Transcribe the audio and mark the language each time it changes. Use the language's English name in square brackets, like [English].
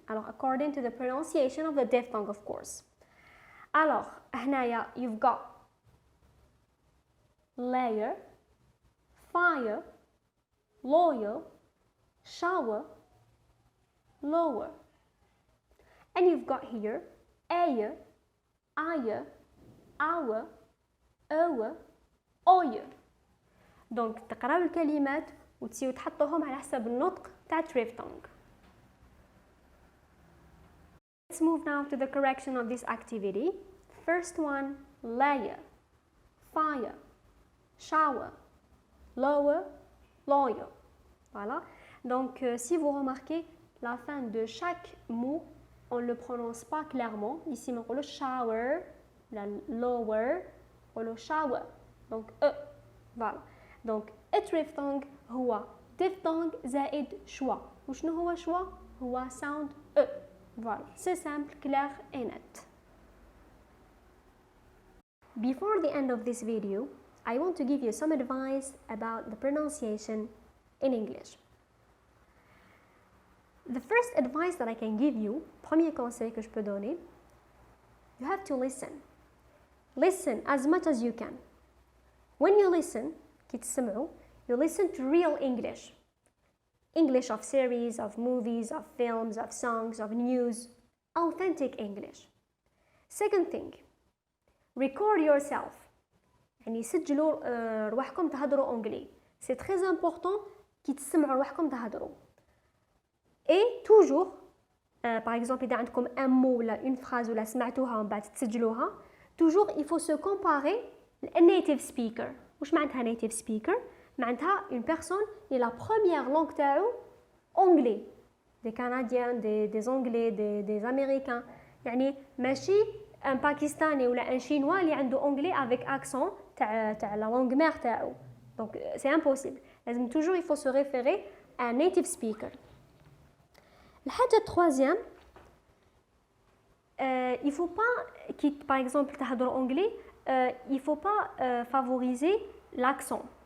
[English] Alors, according to the pronunciation of the diphthong, of course. Alors, هنايا you've got layer, fire, lawyer, shower, lower. And you've got here air, ayer, our, our, oyer. [Arabic] Donc, تقراو الكلمات وتسيو تحطوهم على حسب النطق تاع diphthong. [English] Let's move now to the correction of this activity. First one, layer, fire, shower, lower, lawyer. [French] Voilà. Donc, si vous remarquez, la fin de chaque mot, on ne le prononce pas clairement. Ici, on dit le shower, la lower, ou le shower. Donc, voilà. [Arabic] Donc, diphthong هو diphthong زائد شوا. وشنو هو شوا؟ هو sound Voilà. [French] C'est simple, clair et net. [English] Before the end of this video, I want to give you some advice about the pronunciation in English. The first advice that I can give you, [French] premier conseil que je peux donner, [English] you have to listen. Listen as much as you can. When you listen, [Arabic] كي تسمعوا, [English] you listen to real English. English of series, of movies, of films, of songs, of news. Authentic English. Second thing, record yourself. [Arabic] يعني سجلوا رواحكم تهضروا أنجلي. [French] C'est très important [Arabic] كي تسمعوا رواحكم تهضروا. [French] Et toujours, par exemple, إذا عندكم un mot ولا une phrase [Arabic] ولا سمعتوها ومن بعد تسجلوها, [French] toujours il faut se comparer à native speaker. [Arabic] وش معناتها [French] native speaker؟ معناتها une personne qui la première langue تاعو anglais. Des Canadiens, des Anglais, des Américains. يعني ماشي un Pakistanais ولا un Chinois [Arabic] اللي عنده [French] anglais avec accent تاع la langue mère تاعو. Donc c'est impossible. لازم toujours il faut se référer à un native speaker. [Arabic] الحاجة التروازيام [French] il faut pas qui par exemple تهضروا anglais il faut pas favoriser l'accent.